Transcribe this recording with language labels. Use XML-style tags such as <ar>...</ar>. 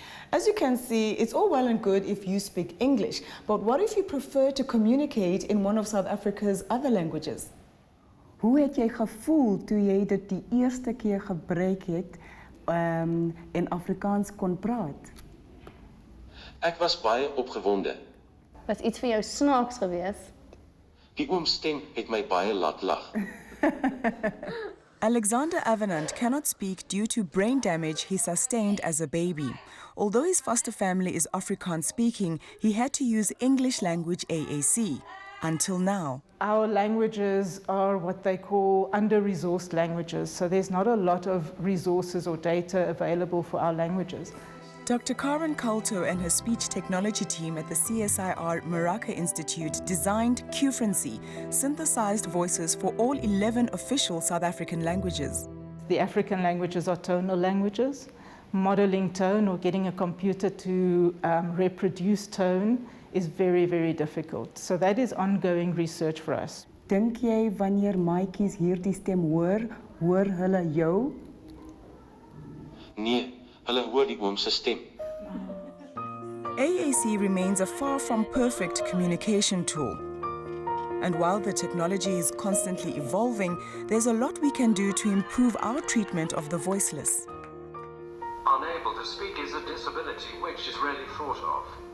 <en>As you can see, it's all well and good if you speak English, but what if you prefer to communicate in one of South Africa's other languages?</en> <af>Hoe het jy gevoel toe jy dit die eerste keer gebruik het en Afrikaans kon praat? Ek was baie opgewonde. Was iets vir jou snaaks geweest? Die oomstem het my baie laat lag.</af> <en>Alexander Avenant cannot speak due to brain damage he sustained as a baby. Although his foster family is Afrikaans speaking, he had to use English language AAC, until now. Our languages are what they call under-resourced languages, so there's not a lot of resources or data available for our languages. Dr. Karen Coulter and her speech technology team at the CSIR Maraka Institute designed 𝗀𝗁𝗁𝗋, synthesized voices for all 11 official South African languages. The African languages are tonal languages. Modeling tone or getting a computer to reproduce tone is very, very difficult. So that is ongoing research for us.</en> <af>Dink jy wanneer maatjies hierdie stem hoor hulle jou? Nee, hulle hoor die oom se stem.</af> <en>AAC remains a far from perfect communication tool. And while the technology is constantly evolving, there's a lot we can do to improve our treatment of the voiceless. Unable to speak is a disability which is rarely thought of.</en>